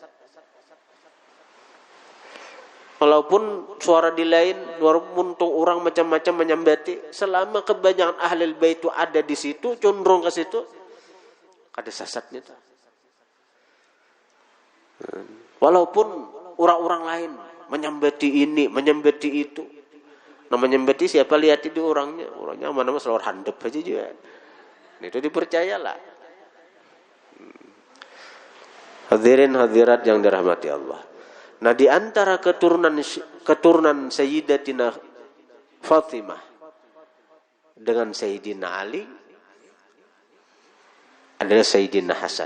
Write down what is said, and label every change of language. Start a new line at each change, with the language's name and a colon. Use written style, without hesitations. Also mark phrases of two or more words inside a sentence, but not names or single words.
Banjar: Walaupun suara di lain, walaupun orang macam-macam menyambati, selama kebanyakan ahli bait itu ada di situ, condong ke situ, kada sesatnya tuh. Walaupun orang-orang lain menyambati ini, menyambati itu. Nah menyambati siapa lihat itu orangnya. Orangnya mana-mana selalu handap aja juga. Nah, itu dipercayalah.
Indonesian: Hadirin hadirat yang dirahmati Allah. Nah di antara keturunan Sayyidatina Fatimah dengan Sayyidina Ali adalah Sayyidina Hasan.